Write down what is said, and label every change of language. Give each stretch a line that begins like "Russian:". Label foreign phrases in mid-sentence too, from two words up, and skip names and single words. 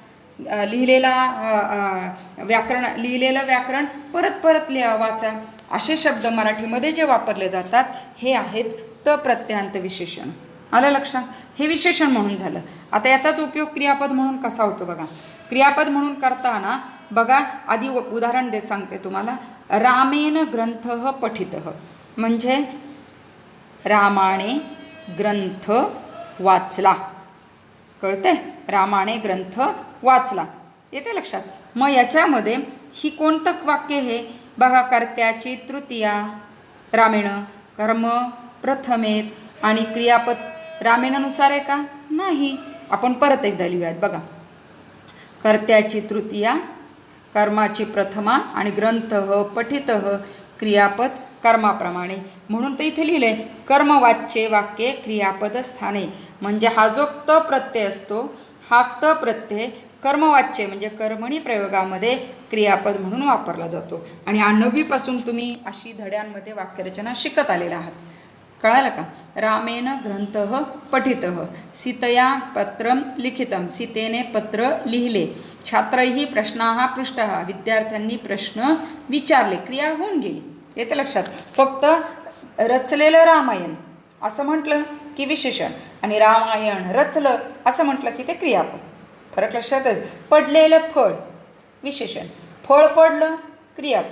Marathi: लिहिलेलं व्याकरण परत परत वाचा. असे शब्द मराठीमध्ये जे वापरले जातात हे आहेत त प्रत्ययांत विशेषण. आलं लक्षात? हे विशेषण म्हणून झालं. आता याचाच उपयोग क्रियापद म्हणून कसा होतो बघा. क्रियापद म्हणून करताना बघा, आधी उदाहरण सांगते तुम्हाला.
Sanskrit: रामेण ग्रंथः पठितः
Marathi: म्हणजे रामाने ग्रंथ वाचला. कळते? रामाने ग्रंथ वाचला. येते लक्षात? मग याच्यामध्ये ही कोणतं वाक्य हे बघा. कर्त्याची तृतीया, रामेण, कर्म प्रथमेत आणि क्रियापद रामेणानुसार आहे का? नाही. आपण परत एकदा लिहूयात बघा. कर्त्याची तृतीया, कर्माची प्रथमा आणि
Sanskrit: ग्रंथः पठितः
Marathi: क्रियापद कर्माप्रमाणे. म्हणून तर इथे लिहिले
Sanskrit: कर्मवाच्ये वाक्ये क्रियापद स्थाने.
Marathi: म्हणजे हा जो त प्रत्यय असतो, हा त प्रत्यय कर्मवाच्य म्हणजे कर्मणी प्रयोगामध्ये क्रियापद म्हणून वापरला जातो. आणि 9वीपासून तुम्ही अशी धड्यांमध्ये वाक्यरचना शिकत आलेला आहात. कळालं का?
Sanskrit: रामेण ग्रंथः पठितः, सीतया पत्रं लिखितं,
Marathi: सीतेने पत्र लिहिले,
Sanskrit: छात्रैः प्रश्नाः पृष्टः,
Marathi: विद्यार्थ्यांनी प्रश्न विचारले. क्रिया होऊन गेली. येते लक्षात? फक्त रचलेलं रामायण असं म्हटलं की विशेषण, आणि रामायण रचलं असं म्हटलं की ते क्रियापद. फरक लक्षात आहे? पडलेलं फळ विशेषण, फळ पडलं क्रियापद.